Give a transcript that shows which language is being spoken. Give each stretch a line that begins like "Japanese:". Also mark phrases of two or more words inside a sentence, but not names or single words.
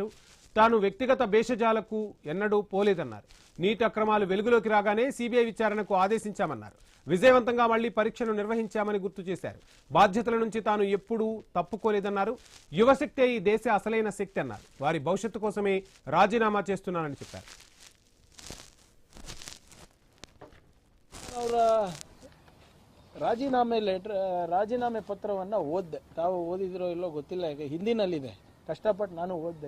Telugu: తాను వ్యక్తిగత భేషజాలకు ఎన్నడూ పోలేదన్నారు. నీట్ అక్రమాలు వెలుగులోకి రాగానే సిబిఐ విచారణకు ఆదేశించామన్నారు. విజయవంతంగా మళ్లీ పరీక్షను నిర్వహించామని గుర్తు చేశారు. బాధ్యతల నుంచి తాను ఎప్పుడూ తప్పుకోలేదన్నారు. యువశక్తే ఈ దేశ అసలైన శక్తి అన్నారు. వారి భవిష్యత్తు కోసమే ರಾಜೀನಾಮಾ చేస్తున్నానని చెప్పారు.
Kannada: ರಾಜೀನಾಮೆ ಪತ್ರವನ್ನು ಓದಿದೆ. ತಾವು ಓದಿದಿರೋ ಇಲ್ಲೋ ಗೊತ್ತಿಲ್ಲ, ಈಗ ಹಿಂದಿನಲ್ಲಿದೆ, ಕಷ್ಟಪಟ್ಟು ನಾನು ಓದಿದೆ.